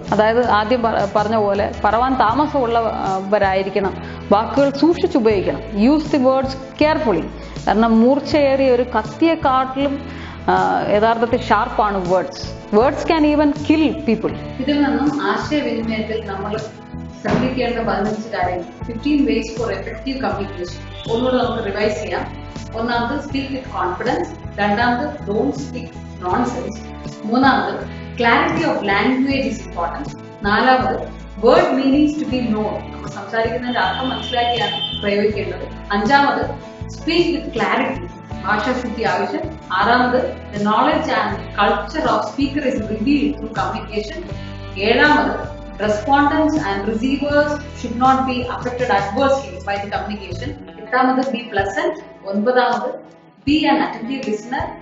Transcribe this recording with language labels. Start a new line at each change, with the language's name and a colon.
Malayalam: അതായത് ആദ്യം പറഞ്ഞ പോലെ പറവാൻ താമസമുള്ളവരായിരിക്കണം, വാക്കുകൾ സൂക്ഷിച്ചുപയോഗിക്കണം.
English: Use the words carefully.
Malayalam: കാരണം മൂർച്ചയേറിയ ഒരു കത്തിയെക്കാട്ടിലും യഥാർത്ഥത്തിൽ ഷാർപ്പാണ് words.
English: Words can even kill people.
Malayalam: ഇതിൽ നിന്നും ആശയവിനിമയത്തിൽ നമ്മൾ ശ്രദ്ധിക്കേണ്ട 15 കാര്യങ്ങൾ.
English: 15 ways for effective communication.
Malayalam: ഒന്നുകൂടെ നമുക്ക് റിവൈസ് ചെയ്യാം. 1ാമത്
English: Speak with confidence. 2ാമത് don't speak nonsense. 3ാമത് clarity of language is important. 4ാമത് word meanings to be known.
Malayalam: നമ്മൾ സംസാരിക്കുന്നതിന്റെ അർത്ഥം മനസ്സിലാക്കിയാണ് പ്രയോഗിക്കേണ്ടത്. 5ാമത്
English: speak with clarity,
Malayalam: ഭാഷാശുദ്ധി ആവശ്യം.
English: 6ാമത് the knowledge and culture of speaker is revealed through communication. 7ാമത് respondents and receivers should not be affected adversely by the communication. 8ാമത് be pleasant. 9ാമത് be an attentive listener.